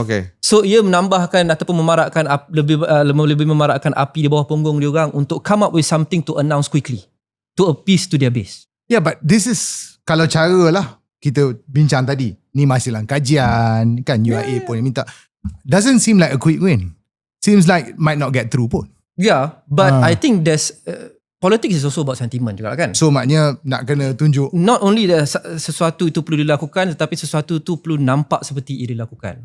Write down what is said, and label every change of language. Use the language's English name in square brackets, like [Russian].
[English] Okay. [Malay] So ia menambahkan ataupun memarakkan lebih memarakkan api di bawah punggung dia orang untuk [English] come up with something to announce quickly to appease to their base. Yeah, but this is [Malay] kalau cara lah kita bincang tadi. Ni masih dalam kajian kan, URA pun yang minta. [English] Doesn't seem like a quick win. Seems like might not get through pun. Yeah, but I think there's politics is also about sentiment [Malay] juga kan. So maknanya nak kena tunjuk [English] not only [Malay] sesuatu itu perlu dilakukan, tetapi sesuatu itu perlu nampak seperti ia dilakukan.